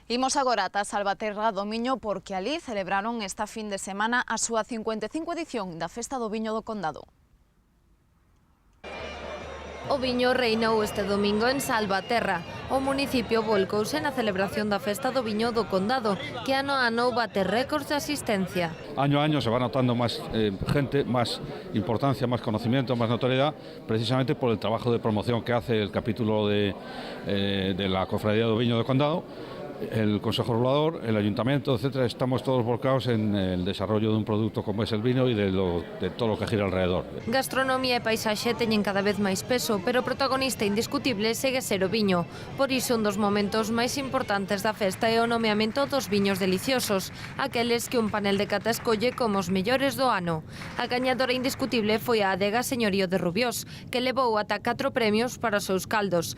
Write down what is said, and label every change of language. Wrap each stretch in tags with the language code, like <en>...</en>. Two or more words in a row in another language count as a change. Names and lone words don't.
<gl>Imos agora ata Salvaterra do Miño porque alí celebraron esta fin de semana a súa 55 edición da Festa do Viño do Condado. O viño reinou este domingo en Salvaterra. O municipio volcouse na celebración da Festa do Viño do Condado, que ano a ano bate récords de asistencia.</gl> <es>Año a año se va notando más gente, más importancia, más conocimiento, más notoriedad, precisamente por el trabajo de promoción que hace el capítulo de la Cofradía do Viño do Condado, el Consejo Regulador, el Ayuntamiento, etcétera. Estamos todos volcados en el desarrollo de un producto como es el vino y de todo lo que gira alrededor.</es> <gl>Gastronomía e paisaxe teñen cada vez máis peso, pero o protagonista indiscutible segue ser o viño. Por iso, un dos momentos máis importantes da festa é o nomeamento dos viños deliciosos, aqueles que un panel de cata escolle como os mellores do ano. A gañadora indiscutible foi a adega Señorío de Rubiós, que levou ata 4 premios para os seus caldos.</gl>